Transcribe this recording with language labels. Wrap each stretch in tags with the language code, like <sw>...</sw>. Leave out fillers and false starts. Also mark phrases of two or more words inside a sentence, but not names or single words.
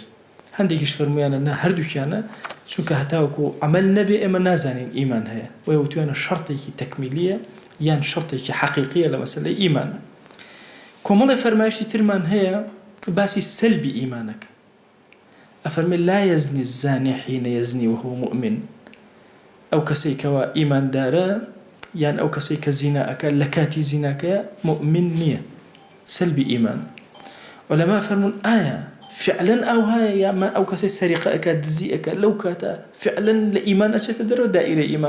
<ckb>هەندێکیش فەرمویانە نا هەردووکیانە، چونکە هەتاوەکو عەمەل نەبێ ئێمە نازانین ئیمان هەیە، وە وتوانە شەرتێکی تەکمیلیە یان شەرتێکی حەقیقیە لە مەسەلەی ئیمانە. کۆمەڵی فەرمایشتی ترمان هەیە باسی سەلبی ئیمانەکە.</ckb> <ar>ئەفەرمێ لا يزني الزاني حين يزني وهو مؤمن.</ar> <ckb>ئەو کەسەی کەوا ئیماندارە یان ئەو کەسەی کە زینا ئەکات لە کاتی زیناکە مؤمن نییە، سەلبی ئیمان. عولەما فەرمون ئایا فعلا ئەو هەیە یان ئەو کەسەی سەریقە ئەکات دزی ئەکات لەو کاتە فعلا لە ئیمان ئەچێتە دەرەوە دائیرە ئیمان؟</ckb>